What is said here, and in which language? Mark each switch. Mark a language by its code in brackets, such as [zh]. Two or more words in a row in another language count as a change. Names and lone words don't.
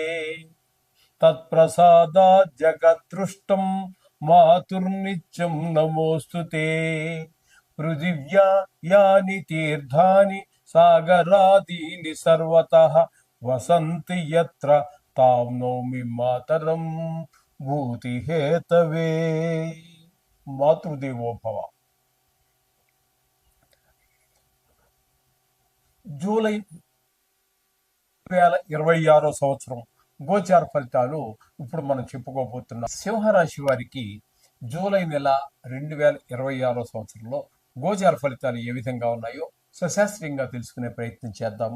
[sa] तत्प्रसादात् जगद्दृष्टं मातुर्नित्यं नमोऽस्तु ते पृथिव्या यानि तीर्थानि सागरादीनि सर्वतः वसन्ति यत्र तां नौमि मातरं भूतिहेतवे మాతృదేవో భవ. [te] జూలై 2026 సంవత్సరం గోచార ఫలితాలు ఇప్పుడు మనం చెప్పుకోబోతున్నాం. సింహరాశి వారికి జూలై నెల 2026 సంవత్సరంలో గోచార ఫలితాలు ఏ విధంగా ఉన్నాయో సశాస్త్రీయంగా తెలుసుకునే ప్రయత్నం చేద్దాము.